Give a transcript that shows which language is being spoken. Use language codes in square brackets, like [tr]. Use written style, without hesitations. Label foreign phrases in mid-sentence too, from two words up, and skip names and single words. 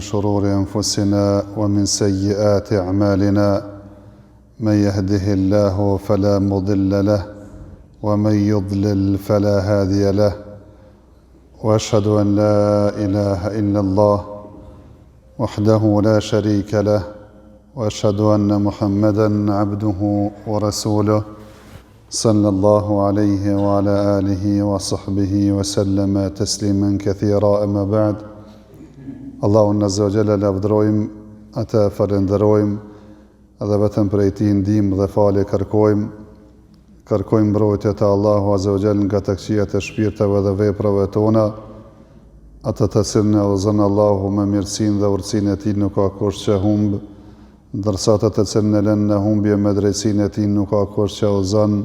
[ar] شرور أنفسنا ومن سيئات أعمالنا من يهده الله فلا مضل له ومن يضلل فلا هادي له وأشهد أن لا إله إلا الله وحده لا شريك له وأشهد أن محمدًا عبده ورسوله صلى الله عليه وعلى آله وصحبه وسلم تسليما كثيرا أما بعد. [sq] Allahun [ar] عز وجل [sq] lavdërojmë, atë falenderojmë dhe vetëm prej Tij ndihmë dhe falje kërkojmë mbrojtje të Allahu [ar] عز وجل [sq] nga të këqijat e shpirteve dhe veprave tona, atë të cilën e udhëzon Allahu me mirësinë dhe urtësinë e Tij nuk ka kush që humb, ndërsa ato të cilën e lënë në humbje me drejtsinë e Tij nuk ka kush që udhëzon.